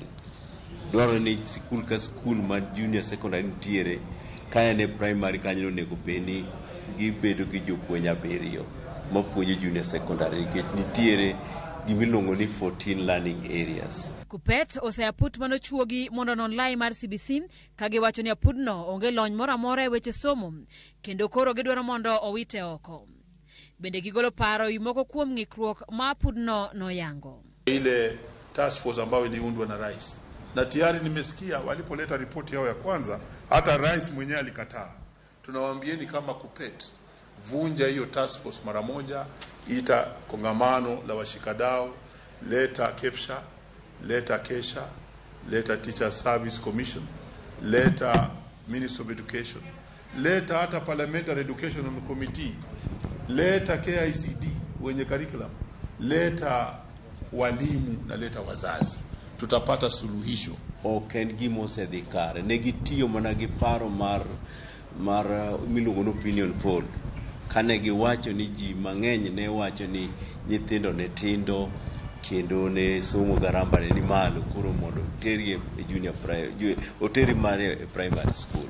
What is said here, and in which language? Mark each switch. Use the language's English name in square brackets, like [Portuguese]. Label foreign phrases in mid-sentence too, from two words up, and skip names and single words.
[Luo (Kenya and Tanzania)] Dwaro ni sikul ka sikul mar [English] junior secondary [Luo (Kenya and Tanzania)] nitiere kaya ne primary kanyo onego beni gibedo gi jopuonj 7 mapuonjo [English] junior secondary [Luo (Kenya and Tanzania)] nikech nitiere gimiluongo ni 14 [English] learning areas. [Luo (Kenya and Tanzania)] KUPPET oseaput manochuogi mondo non lai mar CBC kagiwacho ni apudno onge lony moramora e weche somo kendo koro gidwaro mondo owite oko. Bende gigolo paro moko kuom ng'ikruok ma apudno noyango. [Swahili] Ile task force ambayo iliundwa na rais na tayari nimesikia walipoleta ripoti yao ya kwanza hata rais mwenyewe alikataa. Tunawaambieni kama KUPPET vunja hiyo task force mara moja, ita kongamano la washikadau, leta KEPSHA, leta KESHA, leta Teacher Service Commission, leta Ministry of Education, leta hata Parliamentary Education Committee, leta KICD wenye curriculum, leta walimu na leta wazazi. Tutapata suluhisho. [Luo (Kenya and Tanzania)] Oken gimose dhikare negitiyo mana gi paro mar miluongo no [English] opinion poll [Luo (Kenya and Tanzania)] kane giwacho ni ji mang'eny ne wacho ni nyithindo ne tindo kendo ne somo garamba ne ni malo koro mondo teri e [English] junior primary [Luo (Kenya and Tanzania)] oteri mare e [English] primary school.